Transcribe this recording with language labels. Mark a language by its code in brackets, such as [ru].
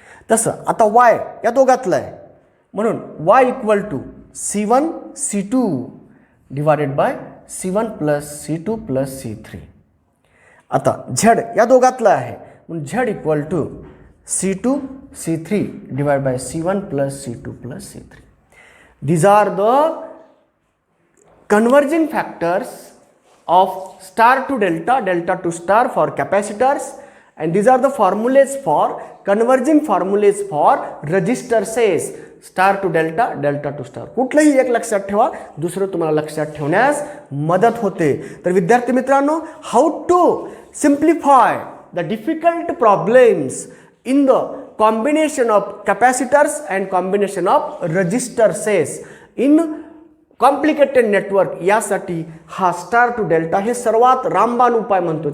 [mr] तसं आता Y या दोघातलं आहे म्हणून Y equal to C1 C2 divided by C1 plus C2 plus C3. आता Z या दोघातलं आहे म्हणून Z equal to C2 C3 divide by C1 plus C2 plus C3. [en] These are the converging factors of star to delta, delta to star for capacitors, and these are the formulas for converging formulas for resistors. Star to delta, delta to star. [mr] कुठलंही एक लक्षात ठेवा, दुसरं तुम्हाला लक्षात ठेवण्यास मदत होते. तर विद्यार्थी मित्रांनो, [en] how to simplify the difficult problems in the combination of capacitors and combination of resistors in complicated network, [mr] यासाठी हा [en] star to delta [mr] हे सर्वात रामबाण उपाय म्हणतो.